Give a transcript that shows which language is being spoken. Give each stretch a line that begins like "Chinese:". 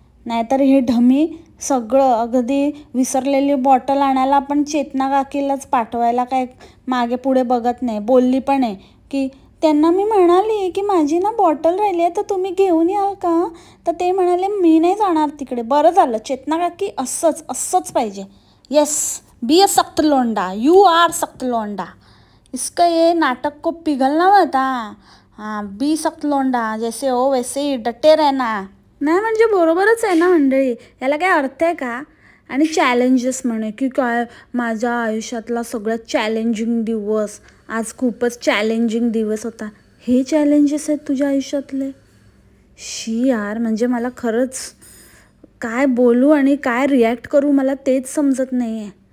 Marathi: नाहीतर हे ढमी सगळं अगदी विसरलेली बॉटल आणायला पण चेतना काकीलाच पाठवायला काय मागे पुढे बघत नाही. बोलली पण आहे की त्यांना मी म्हणाली की माझी ना बॉटल राहिली आहे, तर तुम्ही घेऊन याल का, तर ते म्हणाले मी नाही जाणार तिकडे. बरं झालं, चेतना काकी असंच असंच पाहिजे.
Hindi: येस, बी अ सख्त लोंडा, यू आर सख्त लोंडा, इसका ये नाटक को पिघलना मत. हाँ, बी सख्त लोंडा, जैसे हो वैसे ही डटे रहना.
Marathi: नाही म्हणजे बरोबरच आहे ना मंडळी, याला काय अर्थ आहे का. आणि चॅलेंजेस म्हणे की काय, माझ्या आयुष्यातला सगळ्यात चॅलेंजिंग दिवस, आज खूपच चॅलेंजिंग दिवस होता. हे चॅलेंजेस आहेत तुझ्या आयुष्यातले. शी यार, म्हणजे मला खरंच काय बोलू आणि काय रिॲक्ट करू मला तेच समजत नाही आहे.